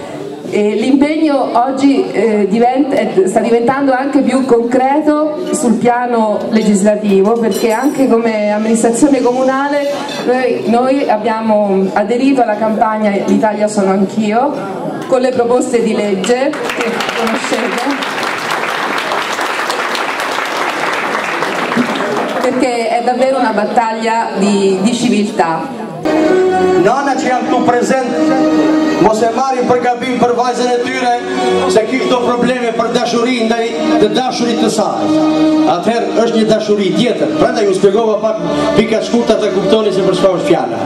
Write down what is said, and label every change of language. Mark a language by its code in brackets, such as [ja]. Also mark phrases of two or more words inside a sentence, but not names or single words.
[it] L'impegno oggi sta diventando anche più concreto sul piano legislativo, perché anche come amministrazione comunale noi abbiamo aderito alla campagna L'Italia sono anch'io, con le proposte di legge che conoscete, perché è davvero una battaglia di civiltà. [sq] Nana që jam këtu prezent, mos e marrin për gabim për vajzën e tyre, se kishte probleme për dashuri ndaj të dashurit të saj. Atëherë është një dashuri tjetër. Prandaj ju shpjegova pak pika të shkurta të kuptoni se për çfarë është fjala.